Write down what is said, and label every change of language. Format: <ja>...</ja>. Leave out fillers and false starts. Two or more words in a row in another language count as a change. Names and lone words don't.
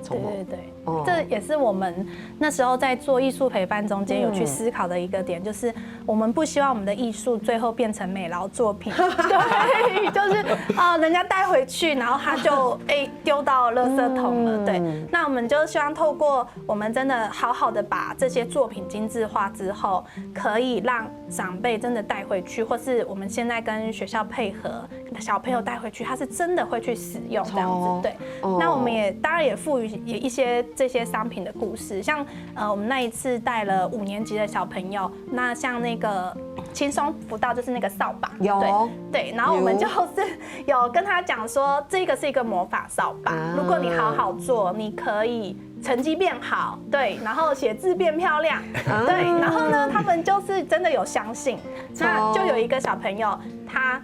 <zh>對，這也是我們那時候在做藝術陪伴中間有去思考的一個點，就是我們不希望我們的藝術最後變成美勞作品，對，就是人家帶回去，然後他就丟到垃圾桶了，對。那我們就希望透過我們真的好好的把這些作品精緻化之後，可以讓長輩真的帶回去，或是我們現在跟學校配合，小朋友帶回去，他是真的會去使用這樣子，對。那我們也當然也賦予一些這些商品的故事，像我們那一次帶了5年級的小朋友，那像那個輕鬆輔導就是那個掃把，對，然後我們就是有跟他講說，這個是一個魔法掃把，如果你好好做，你可以成績變好，對，然後寫字變漂亮，對，然後呢，他們就是真的有相信，那就有一個小朋友他。</zh>